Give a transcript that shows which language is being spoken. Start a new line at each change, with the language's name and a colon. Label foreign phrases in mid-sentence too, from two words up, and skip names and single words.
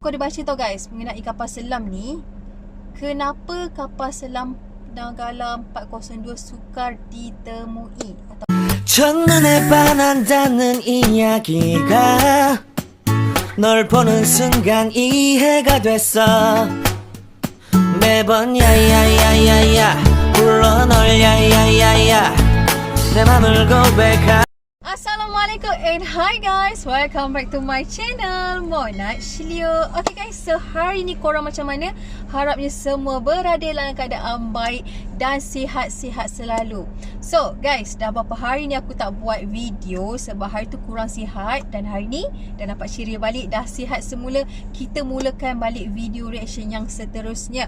Malay: aku ada baca tau guys mengenai kapal selam ni. Kenapa kapal selam Nanggala 402 sukar ditemui atau
Korean: 첫눈에 반한다는 이야기가 널 보는 순간 이해가 됐어 매번 야야야야야 불러 널 야야야야 내 맘을 고백하
English: Assalamualaikum and hi guys, welcome back to my channel Mona Shilio. Okay guys, so
Malay: hari ni korang macam mana? Harapnya semua berada dalam keadaan baik dan sihat-sihat selalu.
English: So guys,
Malay: dah berapa hari ni aku tak buat video sebab hari tu kurang sihat, dan hari ni dah dapat ceria balik, dah sihat semula. Kita mulakan balik
English: video reaction
Malay: yang seterusnya.